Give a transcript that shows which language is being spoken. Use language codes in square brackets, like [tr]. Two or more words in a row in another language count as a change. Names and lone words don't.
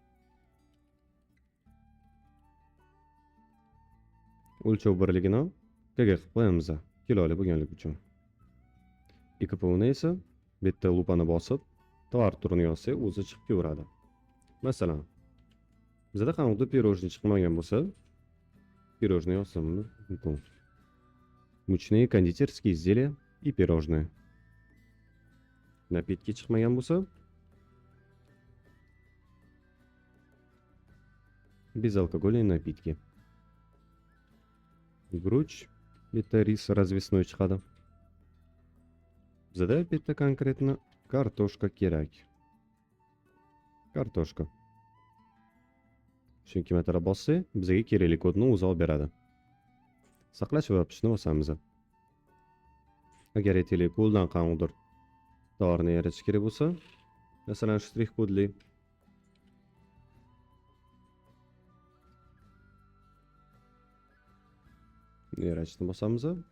[uz] O'lchov birligini kg qilib qo'yamiz, kiloli bo'lganligi uchun. IKPO'ni esa bitta lupani bosib, tovar turini yozsak, o'zi chiqib kelaveradi. Masalan, bizda qanday pirojni chiqmagan bo'lsa, pirojni yozsam mumkin. [ru] Мучные кондитерские изделия и пирожные. [uz] Напитки chiqmagan bo'lsa, [ru] безалкогольные напитки. [uz] Груч, bitta [ru] рис развесной [uz] chiqadi. Bizda bitta konkretno kartoshka kerak. Kartoshka. Chunki metara bossa, bizga kerakli kodni o'zi olib beradi. Saqlash va yopishni bosamiz. Agar aytaylik, qo'ldan qanday tovarni yaratish kerak bo'lsa, masalan, shtrix kodli yaratishni bosamiz.